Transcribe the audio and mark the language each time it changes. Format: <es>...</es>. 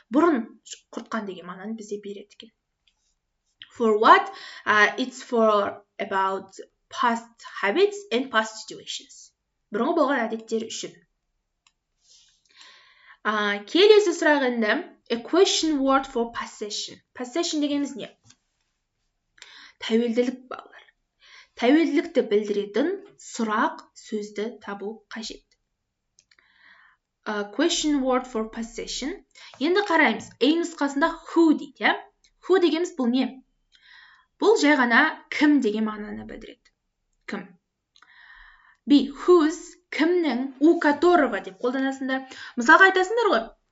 <kk>Бұрын құртқан деген мағынаны бізде береді екен.</kk> <en>For what? It's for about past habits and past situations.</en> <kk>Бұрынғы болған әдеттер үшін. Келесі сұрақ енді</kk> <en>a question word for possession.</en> <kk>Possession дегеніміз не? Тәуелділік балалар. Тәуелділікті білдіретін сұрақ сөзді табу қажет.</kk> <en>Question word for possession.</en> <kk>Енді қараймыз. A нұсқасында who дейді. Who дегеніміз бұл не? Бұл жай ғана кім деген мағынаны білдіреді. Кім? B. Whose, кімнің,</kk> <ru>у которого</ru> <kk>деп қолданасыңдар. Мысалға айтасыңдар ғой.</kk>